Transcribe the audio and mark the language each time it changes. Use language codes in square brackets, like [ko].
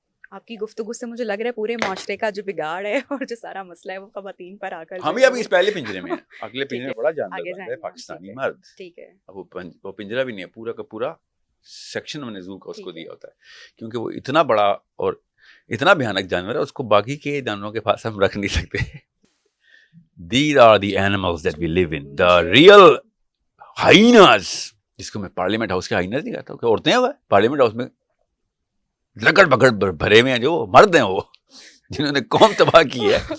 [ur] آپ کی گفتگو سے مجھے لگ رہا ہے پورے معاشرے کا جو بگاڑ ہے اور جو سارا مسئلہ ہے وہ خواتین پر آ کر, ہم ہی ابھی اس پہلے پنجرے میں ہیں, اگلے پنجرے میں بڑا جاندار ہے پاکستانی مرد. ٹھیک ہے, اب وہ پنجرا بھی نہیں ہے, پورا کا پورا سیکشن ہم نے زو کا اس کو دیا ہوتا ہے, کیونکہ وہ اتنا بڑا اور اتنا بھیانک جانور ہے, اس کو باقی کے جانوروں کے پاس ہم رکھ نہیں سکتے. [en] These are the animals that we live in. The real hyenas, [ur] جس کو میں پارلیمنٹ ہاؤس کے hyenas نہیں کہتا ہوں, کہ عورتیں ہیں وہ پارلیمنٹ ہاؤس میں لکڑ پکڑ بھرے ہوئے ہیں, جو مرد ہیں وہ جنہوں نے قوم تباہ کی ہے,